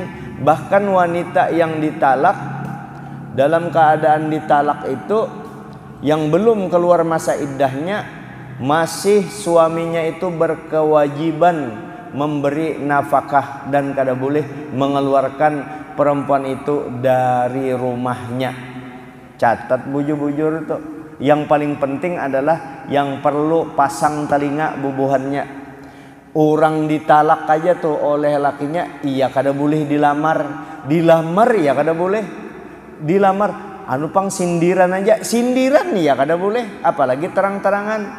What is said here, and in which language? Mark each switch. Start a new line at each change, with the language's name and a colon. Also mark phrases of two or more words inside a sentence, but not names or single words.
Indonesian: Bahkan wanita yang ditalak, dalam keadaan ditalak itu yang belum keluar masa iddahnya, masih suaminya itu berkewajiban memberi nafkah dan kada boleh mengeluarkan perempuan itu dari rumahnya.
Banjar: Catat bujur-bujur tuh.
Indonesian: Yang paling penting adalah yang perlu pasang telinga bubuhannya.
Banjar: Orang ditalak aja tuh oleh lakinya, iya kada boleh dilamar. Dilamar ya kada boleh. Dilamar anu pang sindiran aja, sindiran ya kada boleh, apalagi terang-terangan.